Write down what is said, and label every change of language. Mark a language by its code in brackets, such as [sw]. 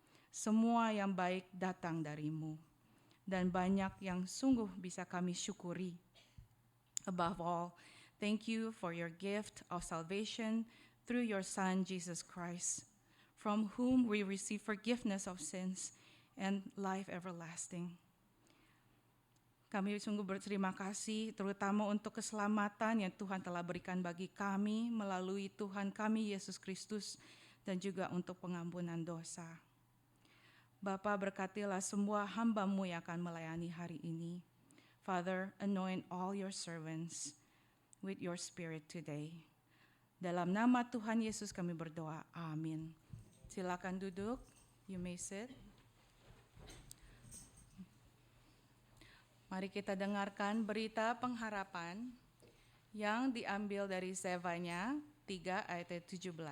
[id] Semua yang baik datang dari-Mu, dan banyak yang sungguh bisa kami syukuri. [en] Above all, thank you for your gift of salvation through your Son, Jesus Christ, from whom we receive forgiveness of sins and life everlasting. [id] Kami sungguh berterima kasih, terutama untuk keselamatan yang Tuhan telah berikan bagi kami melalui Tuhan kami, Yesus Kristus, dan juga untuk pengampunan dosa. Bapa, berkatilah semua hamba-Mu yang akan melayani hari ini. [en] Father, anoint all your servants with your spirit today. [id] Dalam nama Tuhan Yesus kami berdoa, amin. Silakan duduk, [en] you may sit. [id] Mari kita dengarkan berita pengharapan yang diambil dari Zefanya 3 ayat 17.